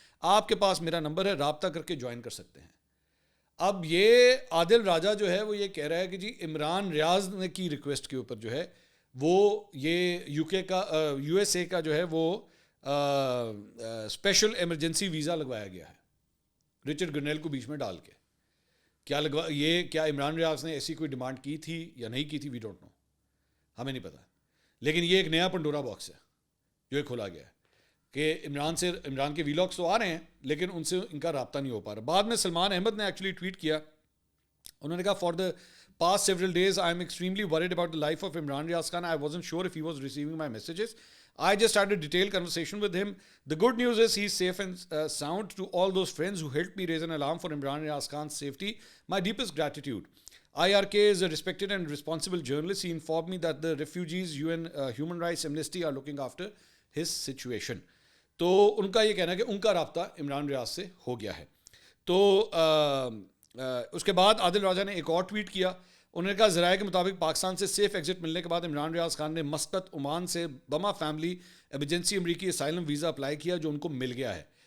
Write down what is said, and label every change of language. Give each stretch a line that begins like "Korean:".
Urdu: آپ کے پاس میرا نمبر ہے, رابطہ کر کے جوائن کر سکتے ہیں. اب یہ عادل راجہ جو ہے وہ یہ کہہ رہا ہے کہ جی عمران ریاض نے کی ریکویسٹ کے اوپر جو ہے وہ یہ یو کے کا یو ایس اے کا جو ہے وہ اسپیشل ایمرجنسی ویزا لگوایا گیا ہے رچرڈ گرنیل کو بیچ میں ڈال کے. کیا عمران ریاض نے ایسی کوئی ڈیمانڈ کی تھی یا نہیں کی تھی؟
English: we don't know,
Urdu: ہمیں نہیں پتا. لیکن یہ ایک نیا پنڈورا باکس ہے جو یہ کھولا گیا ہے کہ عمران کے ویلاگس تو آ رہے ہیں لیکن ان سے ان کا رابطہ نہیں ہو پا رہا. بعد میں سلمان احمد نے ایکچولی ٹویٹ کیا, انہوں نے کہا
English: For the past several days I am extremely worried about the life of Imran Riaz Khan. I wasn't sure if he was receiving my messages. I just had a detailed conversation with him. The good news is he's safe and sound. To all those friends who helped me raise an alarm for Imran Riaz Khan's safety, my deepest gratitude. IRK is a respected and responsible journalist. He informed me that the refugees UN Human Rights Amnesty are looking after his situation.
Urdu: تو ان کا یہ کہنا ہے کہ ان کا رابطہ عمران ریاض سے ہو گیا ہے. تو اس کے بعد عادل راجہ نے ایک اور ٹویٹ کیا. انہوں نے کہا ذرائع کے مطابق پاکستان سے سیف ایگزٹ ملنے کے بعد عمران ریاض خان نے مسقط عمان سے بما فیملی ایمرجنسی امریکی اسائلم ویزا اپلائی کیا جو ان کو مل گیا ہے.